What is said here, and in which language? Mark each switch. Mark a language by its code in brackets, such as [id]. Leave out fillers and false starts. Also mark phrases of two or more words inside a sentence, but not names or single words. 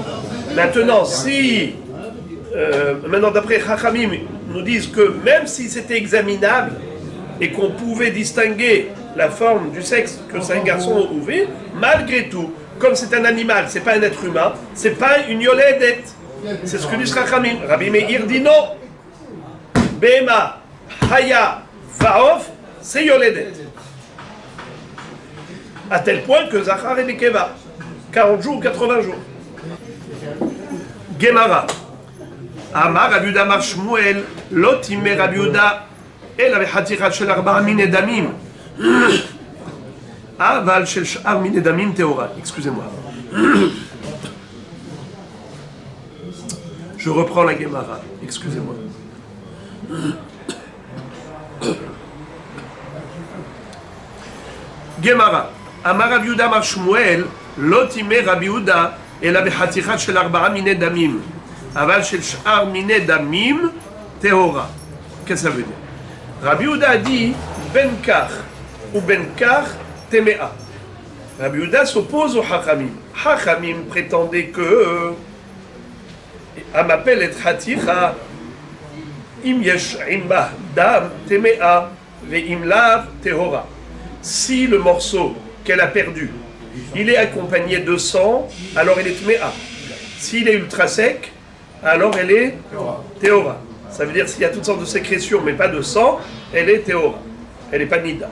[fr] Maintenant, si, maintenant d'après Chachamim, nous disent que même si c'était examinable et qu'on pouvait distinguer la forme du sexe, que c'est un garçon ou fille, malgré tout, comme c'est un animal, c'est pas un être humain, c'est pas une yoledet. C'est ce que dit Chachamim. Rabbi Meir dit non. [he] בהמה, חיה, ועוף, c'est yoledet. [fr] À tel point que Zachar et Nekeva, 40 jours ou 80 jours. [he] גמרא. אמר רבי יהודה אמר שמואל, לא טימא רבי יהודה, אלא בחתיכה של 4 מיני דמים. אבל של שאר מיני דמים טהורה. [fr] Excusez-moi. Je reprends la Gemara. Excusez-moi. Gemara. [he] אמר רבי יהודה אמר שמואל, לא טימא רבי יהודה, אלא בחתיכה של 4 מיני דמים. אבל של שאר מיני דמים טהורה. [fr] Qu'est-ce que ça veut dire? Rabbi Yehuda a dit Ben Kach ou Ben Kach Temea. Rabbi Yehuda s'oppose au Hachamim. Hachamim prétendait que Amapel et Haticha [he] אם יש עמה דם טמאה ואם לאו טהורה. [fr] Si le morceau qu'elle a perdu, il est accompagné de sang, alors elle est Temea. S'il est ultra sec, alors elle est Tehora. Ça veut dire s'il y a toutes sortes de sécrétions, mais pas de sang, elle est Tehora. Elle n'est pas Nida.